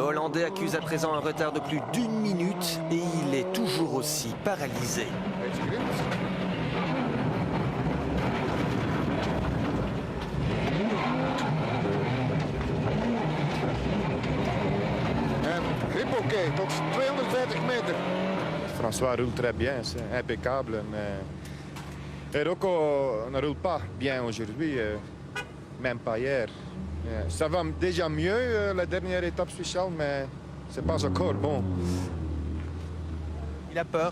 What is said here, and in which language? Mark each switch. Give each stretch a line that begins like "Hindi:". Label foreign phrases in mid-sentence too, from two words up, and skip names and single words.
French: Hollandais accuse à présent un retard de plus d'1 minute et il est toujours aussi paralysé.
Dutch: Oké, tot 250 meter.
French: François roule très bien, c'est impeccable, mais Rocco ne roule pas bien aujourd'hui, même pas hier. Ça va déjà mieux, la dernière étape spéciale, mais c'est pas encore bon. Il a peur?